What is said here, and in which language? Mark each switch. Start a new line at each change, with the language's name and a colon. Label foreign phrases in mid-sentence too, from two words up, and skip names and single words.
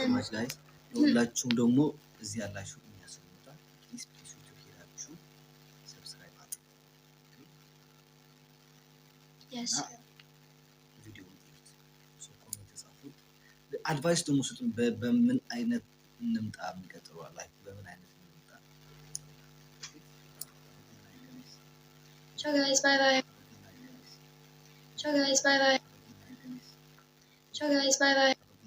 Amharic: ጋይስ ሁላችሁም ደግሞ እዚህ ያላችሁ የሚያስፈልጉታ ፕሊዝ ሄዳችሁ ሰብስክራይብ አድርጉ።
English: yes video so comment
Amharic: ጻፉ። አድቫይስ ደግሞ ስጡን በምን አይነት እንምጣ የሚቀጥለው ላይክ በምን አይነት
English: ciao guys bye bye ciao guys bye bye ciao guys bye bye